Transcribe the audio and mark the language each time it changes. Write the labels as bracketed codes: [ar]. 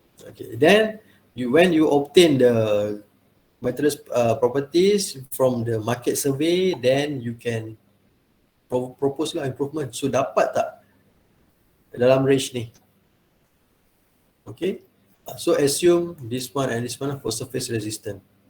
[en] Okay, then when you obtain the materials properties from the market survey, then you can propose lah improvement. [ms] So dapat tak dalam range ni? [en] Okay. So assume this one and this one for surface resistant.